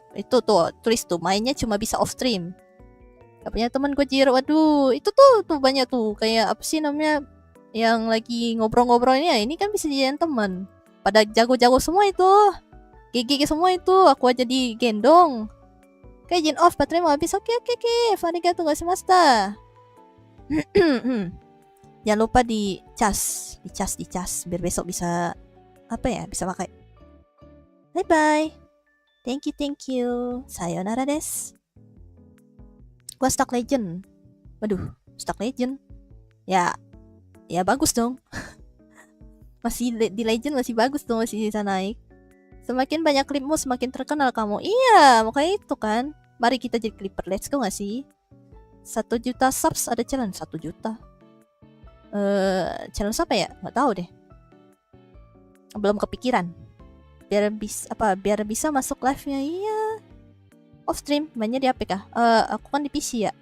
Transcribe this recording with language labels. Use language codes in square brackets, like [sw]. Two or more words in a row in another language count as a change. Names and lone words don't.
[id] Itu tuh tulis tuh mainnya cuma bisa off stream. Gak punya teman gue Jiro. Waduh, itu tuh banyak tuh kayak apa sih namanya yang lagi ngobrol-ngobrolnya. Ini kan bisa jadi teman. Pada jago-jago semua itu. GG semua itu, aku aja digendong. Kayak Jin off, baterai mau habis. Oke. [ja] ありがとうございました. [id] Jangan lupa dicas, biar besok bisa bisa pakai. [en] Bye. Thank you. [ja] さよならです. [id] Gua [en] stuck legend. [id] Waduh, [en] stuck legend. [id] Ya bagus dong. Masih di legend masih bagus dong, masih bisa naik. Semakin banyak klipmu, semakin terkenal kamu. Iya, makanya itu kan. Mari kita jadi clipper, [en] let's go [id] gak sih? 1 juta subs ada challenge 1 juta. Challenge apa ya? Gak tahu deh. Belum kepikiran. Biar bisa masuk live-nya. Iya. Off stream, mainnya di HP kah? Aku kan di PC ya.